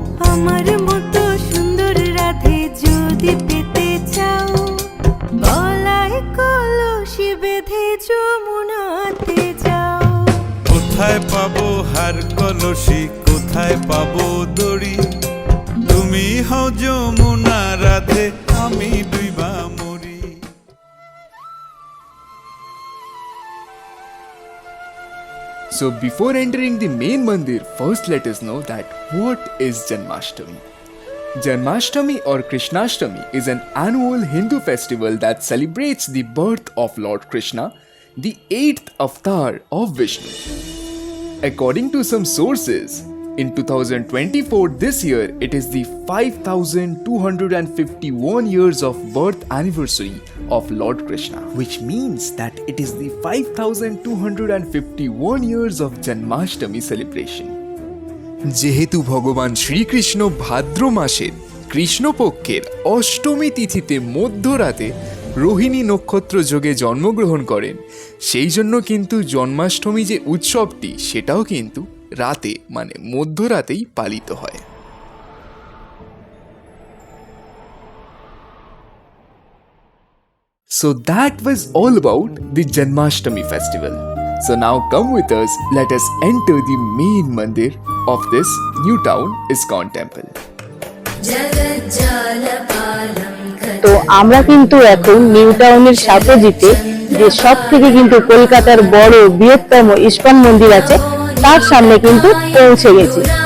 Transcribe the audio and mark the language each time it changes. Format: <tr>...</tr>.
<bn>আমার মতো সুন্দর রাধে যদি পেতে চাও গলায় কলসি বেঁধে যমুনাতে যাও কোথায় পাবো হার কলসি কোথায় পাবো দড়ি তুমি হও যমুনা রাধে আমি ডুইবা মরি</bn> <en>So before entering the main mandir, first let us know that what is Janmashtami. Janmashtami or Krishnashtami is an annual Hindu festival that celebrates the birth of Lord Krishna, the 8th avatar of Vishnu. According to some sources, in 2024 this year it is the 5251 years of birth anniversary of Lord Krishna, which means that it is the 5251 years of Janmashtami celebration.</en> <bn>যেহেতু ভগবান শ্রীকৃষ্ণ ভাদ্র মাসের কৃষ্ণপক্ষের অষ্টমী তিথিতে মধ্যরাতে রোহিণী নক্ষত্র যোগে জন্মগ্রহণ করেন, সেই জন্য কিন্তু জন্মাষ্টমী যে উৎসবটি সেটাও কিন্তু রাতে মানে মধ্যরাতেই পালিত হয়।</bn> <en>So that was all about the Janmashtami festival. So now come with us, let us enter the main mandir of this new town ISKCON temple.</en> <bn>তো আমরা কিন্তু এখন নিউ টাউনের সাপোজিতে যে সব থেকে কিন্তু কলকাতার বড় বৃহত্তম ইস্কন মন্দির আছে তার সামনে কিন্তু পৌঁছে গেছি।</bn>